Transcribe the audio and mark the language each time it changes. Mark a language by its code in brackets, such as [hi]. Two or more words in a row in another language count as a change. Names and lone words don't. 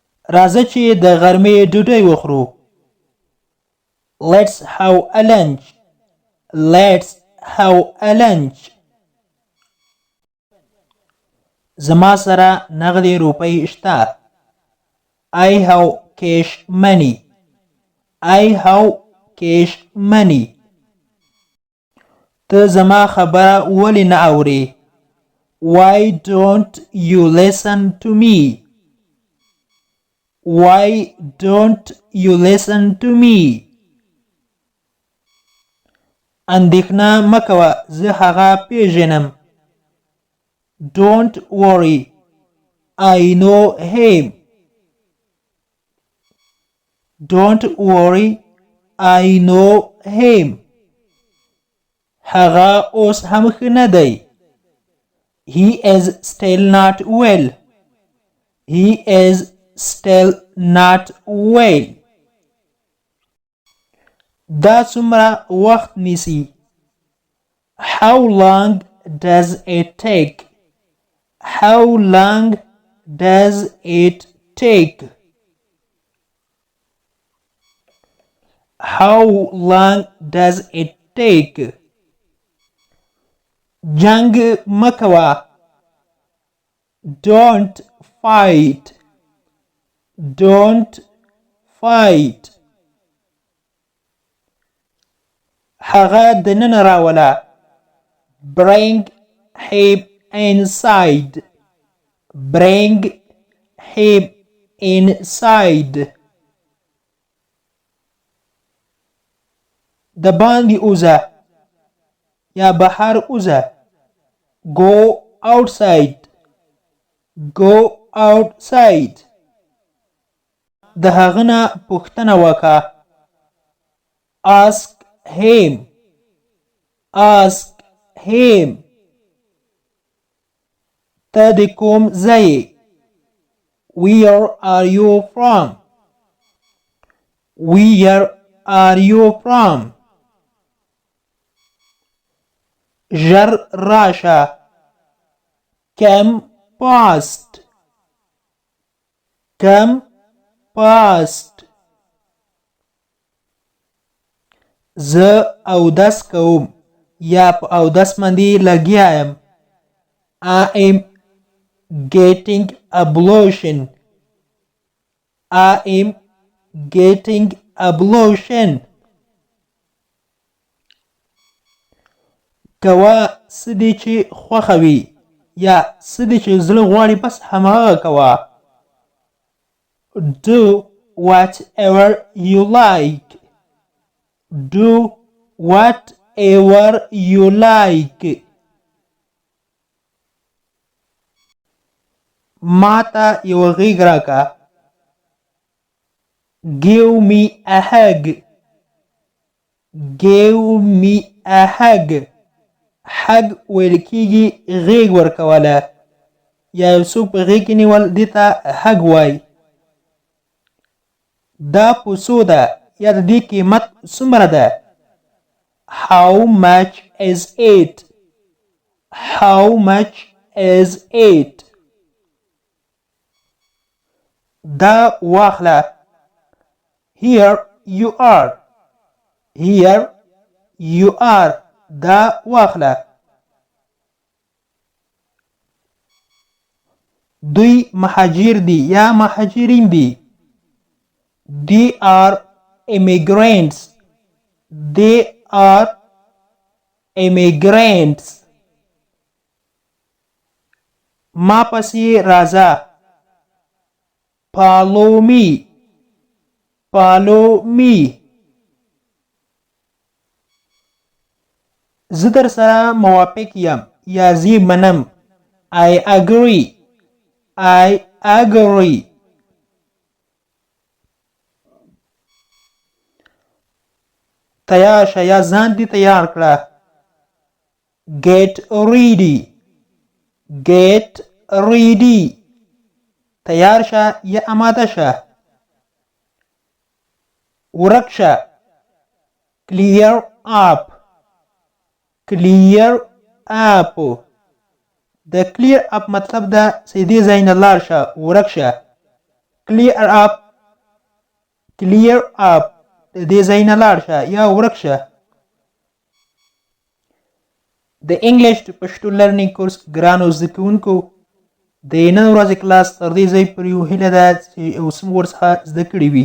[ps] راځه چې د غرمې ډوډۍ وخورو. [en] Let's have a lunch. Let's have a lunch. [ps] زما سره نغدې روپۍ شته. [en] I have cash money. I have cash money. [ps] ته زما خبره ولې نه اورې؟ [en] Why don't you listen to me? Why don't you listen to me? [ps] اندېښنه مه کوه، زه هغه پیژنم. [en] Don't worry, I know him. Don't worry, I know him. [ps] هغه اوس هم ښه نه دی. [en] He is still not well. He is still not well. [ps] دا څومره وخت نیسي؟ [en] How long does it take? How long does it take? How long does it take? [ps] جنگ مکوه. [en] Don't fight. Don't fight. [ps] هغه دننه راوله. [en] Bring him inside. Bring him inside. [ps] د باندې اوزه یا بهر اوزه. [en] Go outside. Go outside. [ps] د هغه نه پوښتنه وکړه. [en] Ask him. Ask him. [ps] ته د کوم ځای؟ [en] Where are you from? Where are you from? [ps] ژر راشه. [en] Come fast. Come fast. [ps] زه اودس کوم یا په اودس باندې لګیا یم. [en] I am getting ablution. I am getting ablution. [ps] کوه څه دی چې خوښه وي یا څه دی چې زړه غواړي بس هماغه کوه. [en] Do whatever you like. Do whatever you like. [ps] ماته یو غېږ راکه. [en] Give me a hug. Give me a hug. [ps] حگ ویل کېږي غېږ ورکوله یا یو څوک په غېږ کې نیول دې ته حگ وایي. دا په څو ده یا د دې قیمت څومره ده؟ [en] How much is it? How much is it? [ps] دا واخله. [en] Here you are. Here you are. [ps] دا واخله. دوی مهاجر دي یا مهاجرین دي. [en] They are immigrants. They are immigrants. [ps] ما پسې راځه. [en] Follow me. Follow me. [ps] زه در سره موافق یم یا زه منم. [en] I agree. I agree. [ps] تیار شه یا ځان دې تیار کړه. [en] Get ready. Get ready. [ps] تیار شه یا آماده شه. ورک شه. [en] Clear up. Clear up. [ps] د [en] clear up [ps] مطلب ده چې دې ځای نه لاړ شه، ورک شه. [en] clear up [ps] د دې ځای نه لاړ شه یا ورک شه. د [en] English Pashto learning course [ps] ګرانو زده کوونکو د نن ورځې کلاس تر دې ځای پورې یو هیله ده چې یو څه مو ورڅخه زده کړي وي.